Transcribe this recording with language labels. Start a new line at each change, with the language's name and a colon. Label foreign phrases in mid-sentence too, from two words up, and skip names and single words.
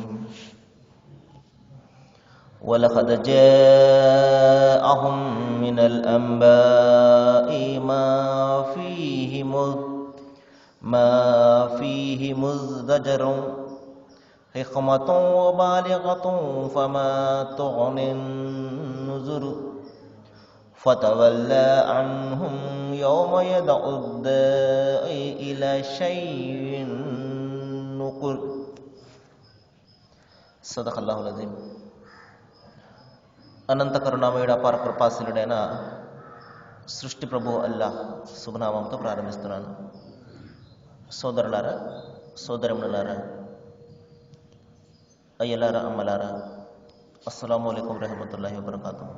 Arabic: ولقد جاءهم من الأنباء ما فيه مزدجر حكمة وبالغة فما تغني النذر فتولى عنهم يوم يدعو الداعي إلى شيء نكر. صدق الله العظيم.
Telugu: అనంత కరుణామయుడు అపార కృపాశీలుడైన సృష్టి ప్రభు అల్లాహ్ శుభనామంతో ప్రారంభిస్తున్నాను. సోదరులారా, సోదరములారా, అయ్యలారా, అమ్మలారా,
Arabic: السلام عليكم رحمة الله وبركاته.